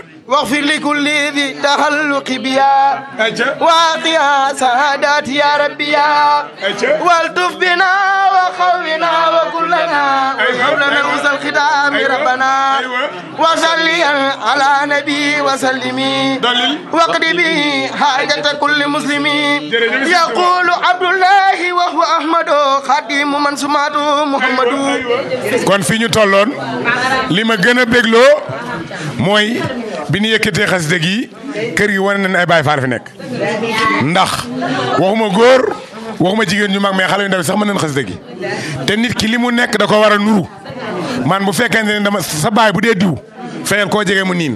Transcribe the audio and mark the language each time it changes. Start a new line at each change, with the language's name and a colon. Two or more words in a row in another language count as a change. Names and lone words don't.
Arabic: واغفر لكل ذي تخلق بيا واعطيها سعادات يا ربي يا والطف بنا وخونا وكلنا وقبلنا الوصل الختام ربنا وصليا على نبي وسلمي واقض به حاجة كل مسلم يقول عبد الله وهو أحمد خادم من سمعته محمد
Wolof: kon fi ñu tolloon li ma gën a bégloo mooy bi ñu yëkkatee xasida gi kër gi wane nañ ay Baay Faal fi nekk ndax waxuma góor waxuma jigéen ñu mag mais xale yu ndaw sax mën nañ xasida gi te nit ki li mu nekk da ko war a nuru man bu fekkente ne dama sa baay bu dee diw fayal koo jege mu niin.